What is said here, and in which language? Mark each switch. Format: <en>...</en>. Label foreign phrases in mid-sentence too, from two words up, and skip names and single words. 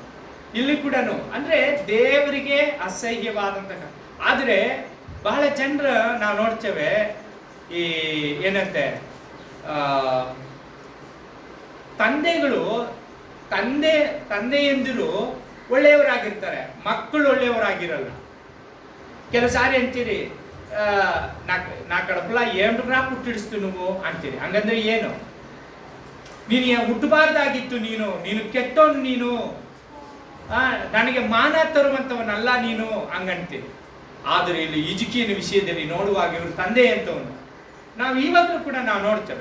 <kn>ಇಲ್ಲಿ ಕೂಡ ಅಂದ್ರೆ ದೇವರಿಗೆ ಅಸಹ್ಯವಾದಂತಹ, ಆದರೆ ಬಹಳ ಜನರು ನಾವು ನೋಡ್ತೇವೆ, ಈ ಏನಂತೆ ತಂದೆಗಳು ತಂದೆಯಂದಿರು ಒಳ್ಳೆಯವರಾಗಿರ್ತಾರೆ, ಮಕ್ಕಳು ಒಳ್ಳೆಯವರಾಗಿರಲ್ಲ. ಕೆಲವು ಸಾರಿ ಅಂತೀರಿ,</kn> <te>నా కడుపులో ఏమిట్రా పుట్టిడుస్తూ నువ్వు</te> <kn>ಅಂತೀರಿ. ಹಂಗಂದ್ರೆ ಏನು? ನೀನು ಹುಟ್ಟಬಾರ್ದಾಗಿತ್ತು, ನೀನು ಕೆಟ್ಟವನು, ನೀನು ನನಗೆ ಮಾನ ತರುವಂಥವನಲ್ಲ ನೀನು ಹಂಗಂತೀರಿ. ಆದರೆ ಇಲ್ಲಿ ಹಿಜ್ಕೀಯನ ವಿಷಯದಲ್ಲಿ ನೋಡುವಾಗ ಇವರು ತಂದೆ ಅಂತವನು ನಾವು ಇವಾಗಲೂ ಕೂಡ ನಾವು ನೋಡ್ತೇವೆ.</kn>